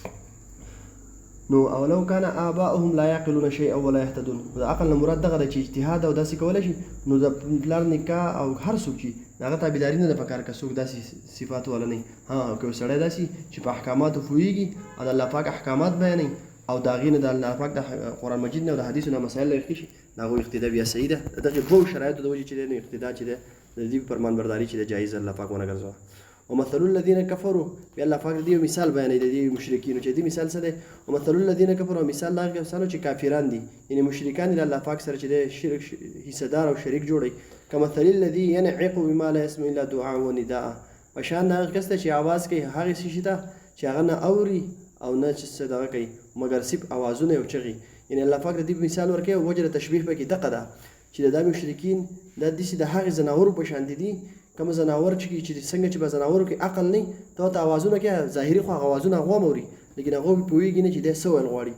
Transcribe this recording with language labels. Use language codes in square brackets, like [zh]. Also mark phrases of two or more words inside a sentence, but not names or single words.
[ps] نو [ar] اولو کان آباؤهم لا یعقلون شیئا ولا یهتدون [ps] د عقل نه مراد دغه دی چې اجتهاد او داسې کولی شي نو د پلار نکاح او هر څوک چې د هغه تابعداري نه ده پکار که څوک داسې صفات والا نه ها که یو سړی داسې چې په احکاماتو پوهېږي او د الله پاک احکامات بیانوي او د هغې نه د الله پاک د قرآن مجید نه او د حدیثو نه مسایل راویښ شي د هغوی اقتدا بیا صحیح ده. د دغې دوو شرایطو د وجې چې دی نو اقتدا چې دی د دې فرمانبرداري چې د جایز الله پاک ونه ګرځوه. [ar] ومثل الذين كفروا [ps] بیا الله پاک د دې مثال بیانوي د دې مشرکینو چې دې مثال څه دی [ar] ومثل الذين كفروا [ps] مثال د هغه کسانو چې کافران دي یعنې مشرکان دي د الله پاک سره چې دی شرک حصهدار او شریک جوړوي [ar] کمثل الذي ينعق بما لا يسمع الا دعاء ونداء [ps] په شان د هغه کس ته چې اواز کوي هغې څه شي ته چې هغه نه اوري او نه چې څه دغه کوي مګر صرف اوازونه او چغې یعنې الله پاک د دې مثال ورکوي وجه د تشبیح پکې دغه ده چې دا مشرکین دا داسې د هغې ځناورو په شان دي کوم ځناور چې څنګه چې په ځناورو کې عقل نه ته ورته اوازونه کوې ظاهري خو هغه اوازونه هغه هم اوري لیکن هغه پوهېږي نه چې دی څه ویل غواړي.